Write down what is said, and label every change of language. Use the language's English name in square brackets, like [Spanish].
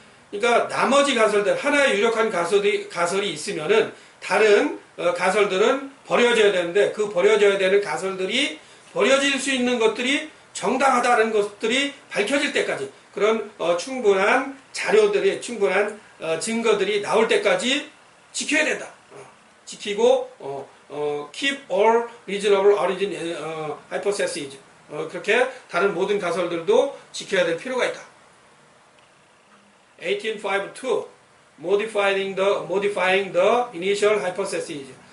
[Korean] 그러니까 나머지 가설들 하나의 유력한 가설이 있으면은 다른 가설들은 버려져야 되는데 그 버려져야 되는 가설들이 버려질 수 있는 것들이 정당하다는 것들이 밝혀질 때까지 그런 충분한 자료들이 충분한 증거들이 나올 때까지 지켜야 된다. 지키고 [English] keep all reasonable origin hypotheses. [Korean] 그렇게 다른 모든 가설들도 지켜야 될 필요가 있다. [English] 1852 modifying the initial hypothesis.